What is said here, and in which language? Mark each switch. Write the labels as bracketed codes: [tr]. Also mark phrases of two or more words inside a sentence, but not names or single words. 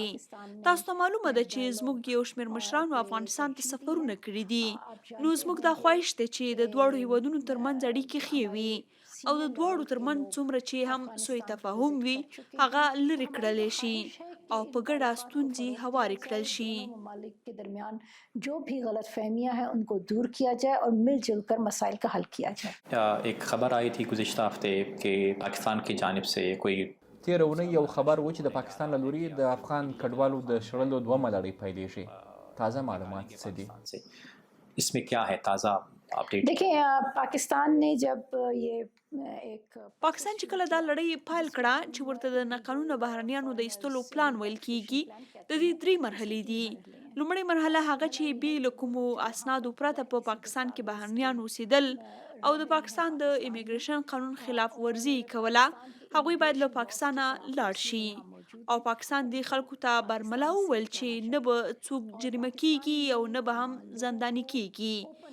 [ps] تاسو ته معلومه ده چې زموږ یو شمېر مشرانو افغانستان ته سفرونه کړي دي. نو زموږ دا خواهش دی چې د دواړو هیوادونو ترمنځ اړیکې ښې وي او د دواړو ترمنځ څومره چې هم سوء تفاهم وي هغه لرې کړلی شي او په ګډه ستونزې هوارې کړل شي. [ur] ممالک کے درمیان جو بھی غلط فہمیاں ہیں ان کو دور کیا جائے اور مل جل کر مسائل کا حل کیا جائے. ایک خبر آئی تھی گزشتہ ہفتے کہ پاکستان کی جانب سے کوئی [ps] تېره اونۍ یو خبر و چې د پاکستان له لوري د افغان کډوالو د شړلو 2 لړۍ پیلېږي. تازه معلومات څه دي؟ [ur] سے اس میں کیا ہے تازہ اپڈیٹ? دیکھیے پاکستان نے جب یہ ایک [ps] پاکستان چې کله دا لړۍ پیل کړه چې ورته د ناقانونه بهرنیانو د ایستلو پلان ویل کیږي د دې 3 مرحلې دي. لومړی مرحله هغه چې بې له کومو اسنادو پرته په پاکستان کې بهرنیان اوسېدل او د پاکستان د امیګریشن قانون خلاف ورزي کوله، هغوی باید له پاکستانه لاړ شي او پاکستان د خلکو ته برملا وویل چې نه به څوک جریمه کیږي او نه به هم زنداني کیږي.